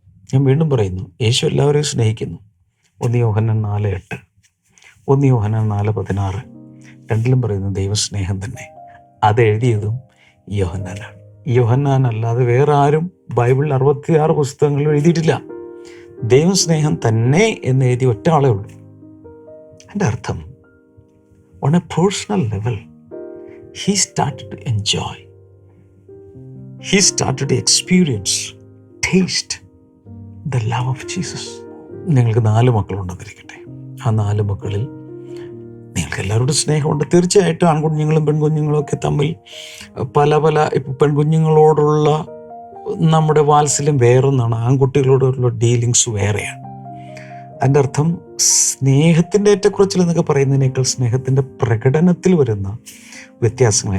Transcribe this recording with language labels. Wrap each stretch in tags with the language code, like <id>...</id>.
<ml>ഞാൻ വീണ്ടും പറയുന്നു, യേശു എല്ലാവരെയും സ്നേഹിക്കുന്നു. 1 യോഹന്നാൻ 4:8, 1 യോഹന്നാൻ 4:16 രണ്ടിലും പറയുന്നു ദൈവസ്നേഹം തന്നെ. അതെഴുതിയതും യോഹന്നാനാണ്. യോഹന്നാൻ അല്ലാതെ വേറെ ആരും ബൈബിളിൽ 66 പുസ്തകങ്ങളിൽ എഴുതിയിട്ടില്ല. ദൈവസ്നേഹം തന്നെ എന്ന് എഴുതി ഒറ്റ ആളേ ഉള്ളൂ. എൻ്റെ അർത്ഥം,</ml> <en>on a personal level, he started to enjoy, he started to experience, taste the love of Jesus.</en> <ml>നിങ്ങൾക്ക് 4 മക്കളുണ്ടെന്നിരിക്കട്ടെ. ആ 4 മക്കളിൽ നിങ്ങൾക്ക് എല്ലാവരോടും സ്നേഹമുണ്ട്. തീർച്ചയായിട്ടും ആൺകുഞ്ഞുങ്ങളും പെൺകുഞ്ഞുങ്ങളും ഒക്കെ തമ്മിൽ പല ഇപ്പം പെൺകുഞ്ഞുങ്ങളോടുള്ള നമ്മുടെ വാത്സല്യം വേറൊന്നാണ്, ആൺകുട്ടികളോടുള്ള ഡീലിങ്സ് വേറെയാണ്. അതിൻ്റെ അർത്ഥം സ്നേഹത്തിൻ്റെ ഏറ്റക്കുറച്ചിൽ എന്നൊക്കെ പറയുന്നതിനേക്കാൾ സ്നേഹത്തിൻ്റെ പ്രകടനത്തിൽ വരുന്ന വ്യത്യാസങ്ങൾ.</ml>